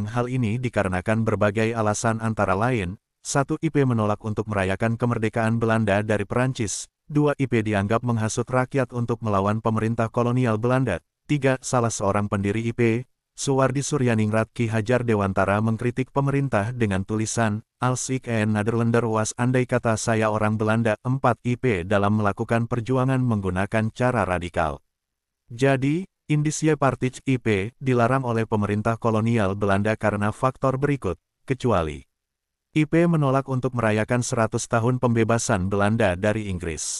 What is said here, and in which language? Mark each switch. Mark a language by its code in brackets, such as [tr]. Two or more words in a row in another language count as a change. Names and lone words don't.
[id] Hal ini dikarenakan berbagai alasan antara lain, 1. IP menolak untuk merayakan kemerdekaan Belanda dari Perancis, 2. IP dianggap menghasut rakyat untuk melawan pemerintah kolonial Belanda, 3. Salah seorang pendiri IP, Suwardi Suryaningrat Ki Hajar Dewantara mengkritik pemerintah dengan tulisan, [nl] Als ik een Nederlander was [id] andai kata saya orang Belanda. 4. IP dalam melakukan perjuangan menggunakan cara radikal. Jadi, Indische Partij IP dilarang oleh pemerintah kolonial Belanda karena faktor berikut, kecuali IP menolak untuk merayakan 100 tahun pembebasan Belanda dari Inggris.